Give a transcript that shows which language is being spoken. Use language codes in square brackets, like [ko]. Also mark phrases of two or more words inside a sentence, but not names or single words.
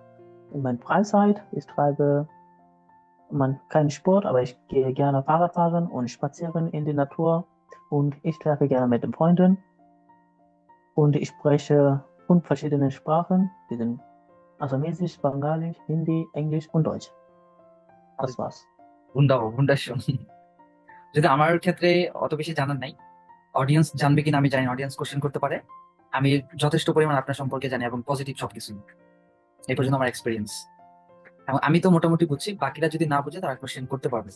[de] In meiner Freizeit, ich treibe keinen Sport, aber ich gehe gerne Fahrrad fahren und spazieren in die Natur und ich treffe gerne mit den Freunden und ich spreche 5 verschiedene Sprachen, die sind Assamesisch, Bangalisch, Hindi, Englisch und Deutsch. Das war's. [bn] ভুন্ডার যদি আমার ক্ষেত্রে অত বেশি জানার নাই, অডিয়েন্স জানবে কিনা আমি জানি না, [en] audience question [bn] করতে পারে। আমি যথেষ্ট পরিমাণ আপনার সম্পর্কে জানি এবং পজিটিভ সবকিছু, এই পর্যন্ত আমার এক্সপিরিয়েন্স। এবং আমি তো মোটামুটি বুঝছি, বাকিরা যদি না বুঝে তারা কোশ্চেন করতে পারবে।